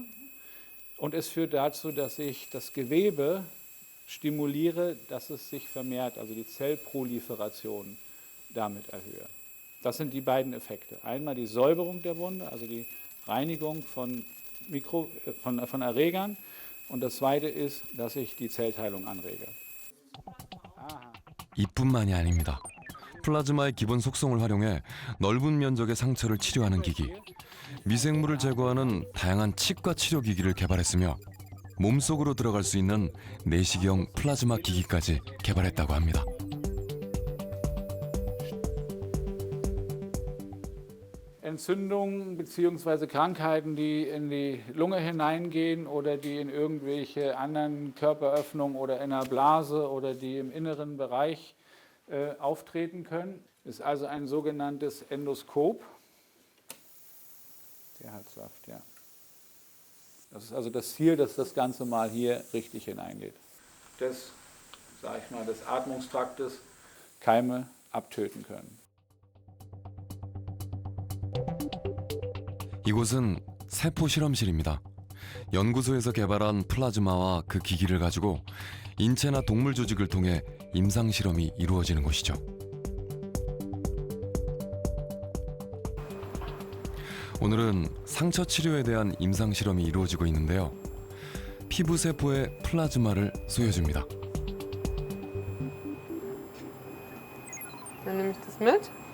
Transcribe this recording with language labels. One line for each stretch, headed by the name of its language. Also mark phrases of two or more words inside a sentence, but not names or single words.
German: Und es führt dazu, dass ich das Gewebe stimuliere, dass es sich vermehrt, also die Zellproliferation damit erhöhe. Das sind die beiden Effekte. Einmal die Säuberung der Wunde, also die Reinigung von Erregern. Und das zweite ist, dass ich die Zellteilung anrege.
Korean: 이뿐만이 아닙니다. 플라즈마의 기본 속성을 활용해 넓은 면적의 상처를 치료하는 기기, 미생물을 제거하는 다양한 치과 치료 기기를 개발했으며 몸속으로 들어갈 수 있는 내시경 플라즈마 기기까지 개발했다고 합니다.
German: Entzündungen bzw. Krankheiten, die in die Lunge hineingehen oder die in irgendwelche anderen Körperöffnungen oder in der Blase oder die im inneren Bereich auftreten können, ist also ein sogenanntes Endoskop. Der hat Saft, ja. Das ist also das Ziel, dass das Ganze mal hier richtig hineingeht. Des, sage ich mal, des Atmungstraktes Keime abtöten können.
Korean: 이곳은 세포 실험실입니다. 연구소에서 개발한 플라즈마와 그 기기를 가지고 인체나 동물 조직을 통해 임상 실험이 이루어지는 곳이죠. 오늘은 상처 치료에 대한 임상 실험이 이루어지고 있는데요. 피부 세포에 플라즈마를 쏘여줍니다.
German: Dann nehme ich das mit.